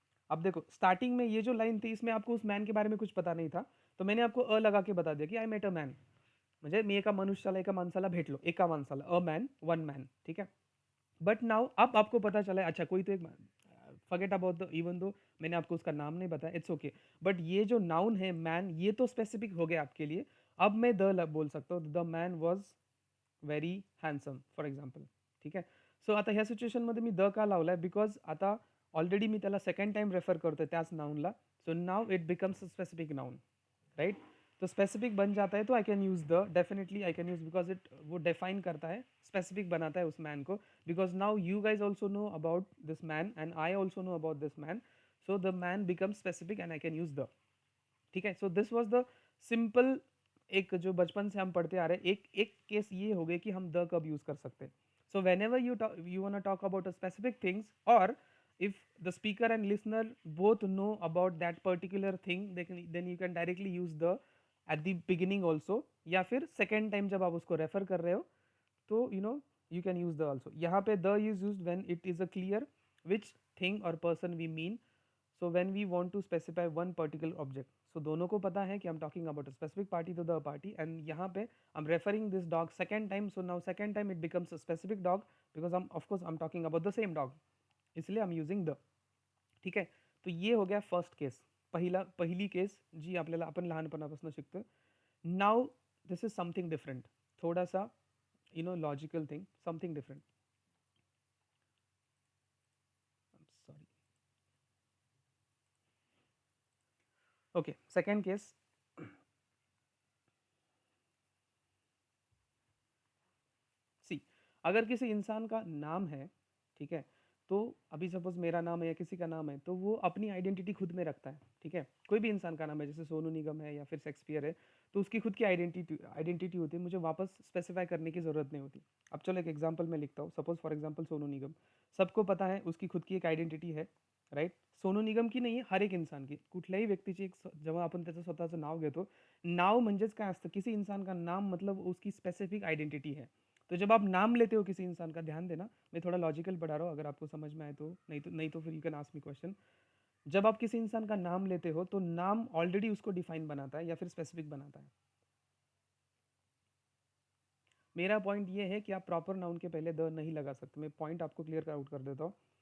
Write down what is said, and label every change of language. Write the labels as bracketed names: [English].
[Hindi] अब देखो स्टार्टिंग में ये जो लाइन थी इसमें आपको उस मैन के बारे में कुछ पता नहीं था, तो मैंने आपको अ लगा के बता दिया कि [English] I met a man, [Marathi] म्हणजे मी एका मनुष्याला एका माणसाला [Hindi] भेटलो, एका माणसाला, अ मैन, वन मैन. ठीक है. बट नाउ अब आपको पता चला है अच्छा कोई तो एक, [English] forget about the even दो [Hindi] मैंने आपको उसका नाम नहीं बताया, इट्स ओके. बट ये जो नाउन है मैन, ये तो स्पेसिफिक हो गया आपके लिए. अब मैं द बोल सकता हूँ, [English] the man was very handsome [Hindi] for example. [Marathi] ठीक आहे. सो आता ह्या सिच्युएशनमध्ये मी द का लावलाय, बिकॉज आता ऑलरेडी मी त्याला सेकंड टाइम रेफर करतोय त्याच नाउनला. [English] So now it becomes a specific noun, right. [Hindi] तो स्पेसिफिक बन जाता है, तो I can use the, definitely I can use, because it वो डिफाइन करता है, स्पेसिफिक बनाता है उस मैन को. [English] Because now you guys also know about this man and I also know about this man, so the man become specific and I can use the. [Hindi] ठीक है. So this was the simple, एक जो बचपन से हम पढ़ते आ रहे हैं, एक एक केस ये हो गए कि हम द कब यूज कर सकते हैं. [English] so whenever you want talk about a specific things, और if the speaker and listener both know about that particular thing, then you can directly use the at the beginning also, [Hindi] या फिर second time जब आप उसको refer कर रहे हो [English] तो you can use the also. यहाँ पे the is used when it is a clear which thing or person we mean. So when we want to specify one particular object, so [Hindi] दोनों को पता है कि [English] I'm talking about a specific party to the party, and यहाँ पे I'm referring this dog second time, so now second time it becomes a specific dog because of course I'm talking about the same dog, इसलिए I'm using the. [Marathi] ठीक आहे. [Hindi] तो ये हो गया [Marathi] first केस, पहिली केस जी आपल्याला आपण लहानपणापासून शिकतो. [English] Now this is something different, थोडासा logical thing, something different. Sorry. Okay, second case. [Hindi] सी, अगर किसी इंसान का नाम है, ठीक है, तो अभी सपोज मेरा नाम है या किसी का नाम है, तो वो अपनी आइडेंटिटी खुद में रखता है. ठीक है. कोई भी इंसान का नाम है, जैसे सोनू निगम है या फिर शेक्सपियर है, तो उसकी खुद की आइडेंटिटी होती है, मुझे वापस स्पेसिफाई करने की ज़रूरत नहीं होती. अब चलो एक एग्जांपल मैं लिखता हूँ. Suppose for example Sonu Nigam, सबको पता है उसकी खुद की एक आयडेंटिटी है, राईट. [Marathi] सोनू निगम की नाही, हर एक इंसान की, कुठल्याही व्यक्तीची एक जेव्हा आपण त्याचं स्वतःचं नाव घेतो, नाव म्हणजेच काय असतं, [Hindi] किसी इंसान का नाम मतलब उसकी स्पेसिफिक आइडेंटिटी है. तो जब आप नाम लेते हो किसी इंसान का, ध्यान देना मैं थोड़ा लॉजिकल पढ़ा रहा हूँ, अगर आपको समझ में आए तो, नहीं तो फिर [English] You can ask me question. [Hindi] जब आप किसी इंसान का नाम लेते हो तो नाम ऑलरेडी उसको डिफाइन बनाता है या फिर स्पेसिफिक बनाता है. मेरा पॉइंट ये है कि आप प्रॉपर नाउन के पहले द नहीं लगा सकते. मैं पॉइंट आपको क्लियर आउट कर देता हूँ.